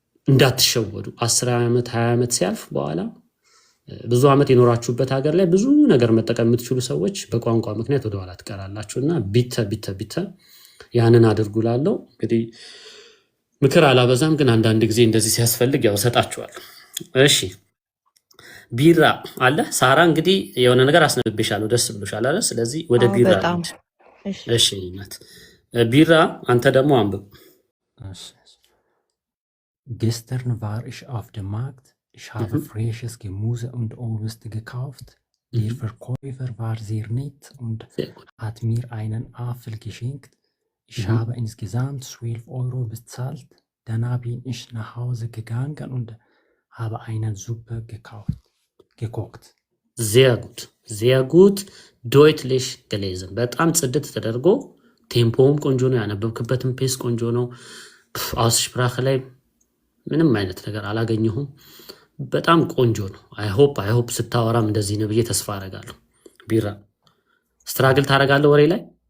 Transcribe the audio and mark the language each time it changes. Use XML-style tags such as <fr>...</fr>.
<am>እንዳትሸወዱ። 10 ዓመት 20 ዓመት ሲያልፍ በኋላ ብዙ ዓመት የኖራችሁበት ሀገር ላይ ብዙ ነገር መጠቀም የምትችሉ ሰዎች በቋንቋ ምክንያት ወደኋላ ትቀራላችሁ። እና ቢተ ያንን አድርጉላለሁ። እንግዲህ ምክር አላበዛም፣ ግን አንዳንድ ጊዜ እንደዚህ ሲያስፈልግ ያው ሰጣችኋለሁ። እሺ ቢራ አለ ሳራ። እንግዲህ የሆነ ነገር አስነብቤሻለሁ፣ ደስ ብሎሻል አይደል? ስለዚህ ወደ ቢራ እሺ ናት ቢራ። አንተ ደግሞ አንብብ።</am> <de>Gestern war ich auf dem Markt. Ich habe frisches Gemüse und Obst gekauft. Der Verkäufer war sehr nett und hat mir einen Apfel geschenkt. Ich habe insgesamt 12 Euro bezahlt. Danach bin ich nach Hause gegangen und habe eine Suppe gekocht. Sehr gut. Deutlich gelesen.</de> <am>በጣም ጽድት ተደርጎ ቴምፖም ቆንጆ ነው፣ ያነበብክበትም ፔስ ቆንጆ ነው። አውስስፕራክ ላይ ምንም አይነት ነገር አላገኘሁም። በጣም ቆንጆ ነው።</am> <en>አይ ሆፕ</en> <am>ስታወራም እንደዚህ ነው ብዬ ተስፋ አደርጋለሁ። ቢራ ስትራግል ታደርጋለህ ወሬ ላይ?</am>